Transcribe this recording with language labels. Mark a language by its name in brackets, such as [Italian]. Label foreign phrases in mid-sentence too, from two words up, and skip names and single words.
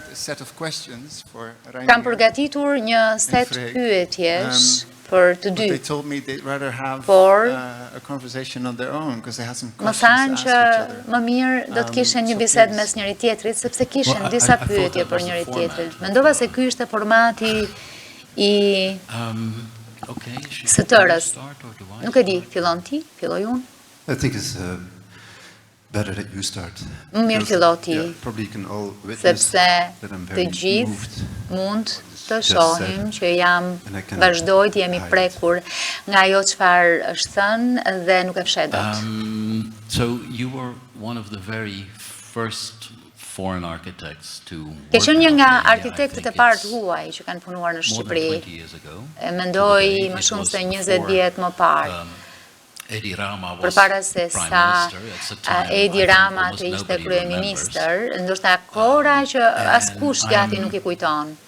[Albanian] Kam përgatitur një set pyetjesh për të dy, por më thanë që më mirë do të kishen një bisedë mes njëri tjetrit, sepse kishen disa pyetje për njëri tjetrin. Mendova se ky ishte formati i së tërës. Nuk e di, fillon ti, filloj unë? [English] I think it's better that you start. [Albanian] Më mirë fillo ti, sepse të gjithë gjithë mund të shohim që vazhdoj të jemi prekur nga ajo çfarë është thënë dhe nuk e fshet dot. [English] So you were one of the very first foreign architects to [Albanian] Ke qenë një nga arkitektët e parë të huaj që kanë punuar në Shqipëri. Mendoj më shumë se 20 vjet më parë. Përpara se sa Edi Rama të ishte kryeministër, ndoshta kora që askush gati nuk i kujton.